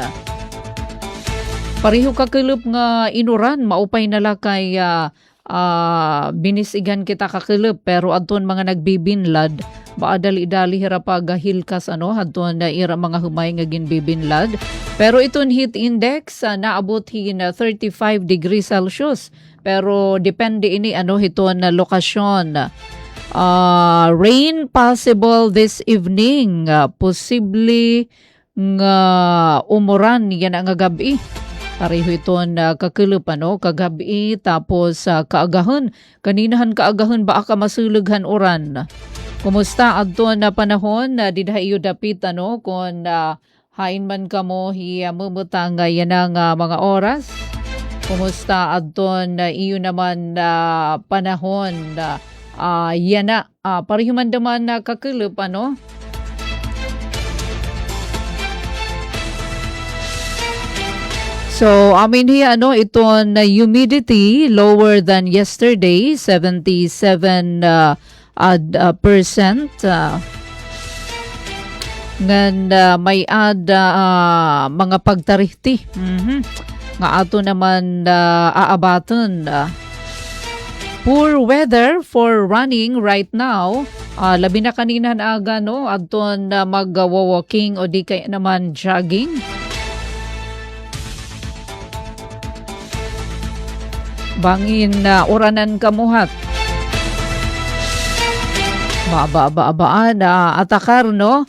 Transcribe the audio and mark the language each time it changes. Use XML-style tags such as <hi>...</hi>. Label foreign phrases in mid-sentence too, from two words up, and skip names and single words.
<war>Pareho kakilop nga inuran maupay nala kay binisigan kita kakilop pero aton mga nagbibinlad baadali-dali hirapag hilkas hadton na ira mga humay nga ginbibinlad. Pero iton</war> <en>heat index</en> <war>naabot na 35</war> <en>degrees Celsius.</en> <war>Pero depende ini hiton na lokasyon.</war> <en>Rain possible this evening.</en> <war>Posible nga umuran yan ang gabi. Pareho iton kakilop kagabi tapos kaagahon. Kaninahan kaagahon ba ka masulughan uran. Kumusta adton na panahon didha iyo dapit kung hain man kamo mumutang yan ang mga oras. Kumusta adton iyo naman panahon yan na pareho man naman kakilop So amin iton humidity</war> <en>lower than yesterday</en> <war>77%. ngan may mga pagtarihti. Nga ato naman aabaton.</war> <en>Poor weather for running right now.</en> <war>Labi na kanina na aga, no? Aton mag-walking o di kaya naman jogging. Bangin oranan kamuhat. Baabaan atakar, no?</war>